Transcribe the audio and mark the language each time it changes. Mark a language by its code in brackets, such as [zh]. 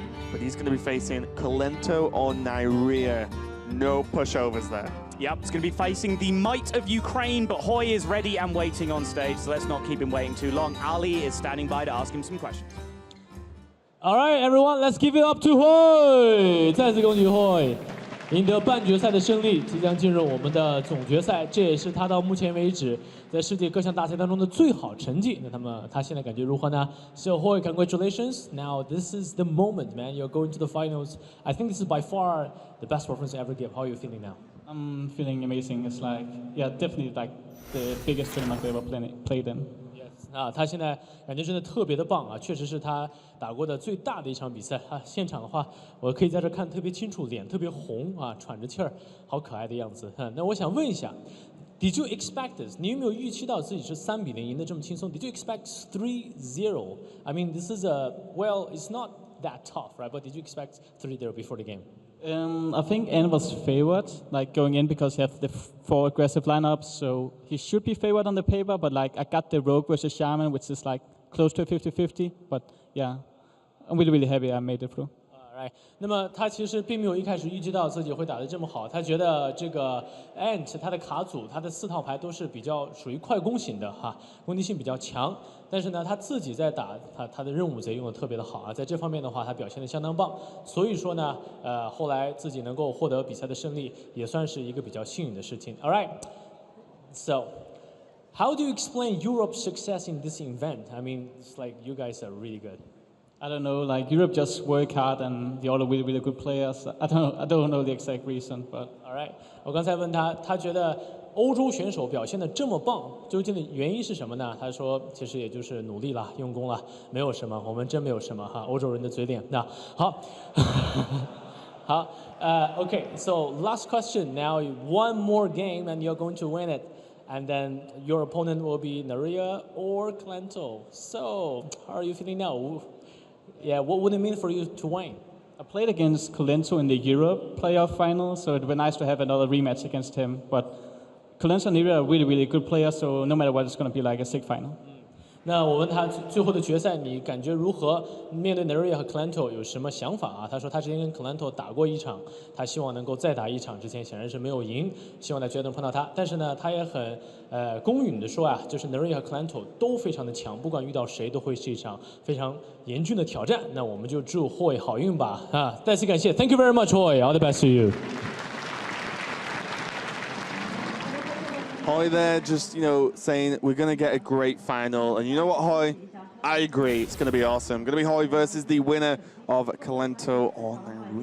[en] But he's going to be facing Kolento or Nyria. No pushovers there. Yep, it's going to be facing the might of Ukraine, but Hoej is ready and waiting on stage, so let's not keep him waiting too long. Ali is standing by to ask him some questions. All right, everyone, let's give it up to Hoej！ [zh] 再次恭喜Hoej赢得半决赛的胜利，即将进入我们的总决赛，这也是他到目前为止在世界各项大赛当中的最好成绩。那他现在感觉如何呢 ？ [en] So Hoej, congratulations! Now this is the moment, man. You're going to the finals. I think this is by far the best performance you ever give. How are you feeling now? I'm feeling amazing. It's like, yeah, definitely like the biggest tournament I've ever played in. [zh] 啊，他现在感觉真的特别的棒啊，确实是他打过的最大的一场比赛啊。现场的话，我可以在这看特别清楚，脸特别红啊，喘着气儿，好可爱的样子。那我想问一下 ， [en] Did you expect this？ [zh] 你有没有预期到自己是3-0赢得这么轻松 ？ [en] Did you expect 3-0？ I mean, this is well, it's not that tough, right? But did you expect 3-0 before the game? I think N was favored, like going in because he has the 4 aggressive lineups, so he should be favored on the paper. But like I got the Rogue versus Shaman, which is like close to a 50-50. But yeah, I'm really happy I made it through. Right. [zh] 那么他其实并没有一开始预计到自己会打得这么好，他觉得这个 Ant 他的卡组他的4套牌都是比较属于快攻型的哈，攻击性比较强。但是呢，他自己在打他的任务贼用的特别的好啊，在这方面的话他表现的相当棒。所以说呢，后来自己能够获得比赛的胜利，也算是一个比较幸运的事情。 [en] All right. So, how do you explain Europe's success in this event? I mean, it's like you guys are really good. I don't know, like Europe just work hard and they're all really good players. I don't know the exact reason, but. All right. [zh] 我刚才问他，他觉得欧洲选手表现的这么棒，究竟的原因是什么呢？他说，其实也就是努力啦，用功啦，没有什么，我们真没有什么哈，欧洲人的嘴脸。那好，好，okay. [en] So last question. Now one more game and you're going to win it. And then your opponent will be Naria or Clento. So how are you feeling now? Yeah, what would it mean for you to win? I played against Colento in the Europe playoff final, so it would be nice to have another rematch against him. But Colento and Naria are really good players, so no matter what, it's going to be like a sick final. [zh] 那我问他最后的决赛你感觉如何？面对 Naria 和 Clento 有什么想法啊？他说他之前跟 Clento 打过一场，他希望能够再打一场。之前显然是没有赢，希望在决赛中碰到他。但是呢，他也很公允的说啊，就是 Naria 和 Clento 都非常的强，不管遇到谁都会是一场非常严峻的挑战。那我们就祝 Hoej 好运吧啊！再次感谢 [en] ，Thank you very much, Hoej. All the best to you. Hoej there just, saying we're going to get a great final. And you know what, Hoej? I agree. It's going to be awesome. Going to be Hoej versus the winner of Colento or Naria.